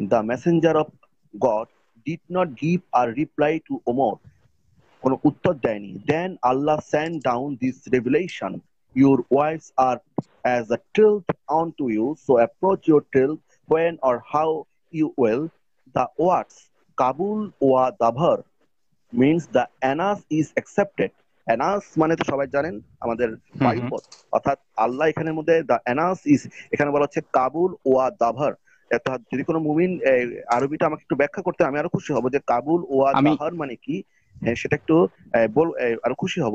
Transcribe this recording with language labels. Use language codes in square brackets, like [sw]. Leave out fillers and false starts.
[en] the messenger of God did not give her reply to Omar, [bn] কোনো উত্তর দেয়নি। [en] Then Allah send down this revelation, your wives are as a tilth unto you, so approach your tilth when or how you will. The words কাবুল ওয়া দাভার means the anus is accepted. [bn] anus মানে তো সবাই জানেন আমাদের হুম হুম। বায়ুপথ, অর্থাৎ আল্লাহ এখানের মধ্যে [en] the anus is, [bn] এখানে বলা হচ্ছে কাবুল ওয়া দাভার। অর্থাৎ যদি কোনো মুমিন আরবিটা আমাকে একটু ব্যাখ্যা করতে আমি আরো খুশি হব যে কাবুল ওয়া আমি দাহার মানে কি। হ্যাঁ, সেটা একটু আরো খুশি হব।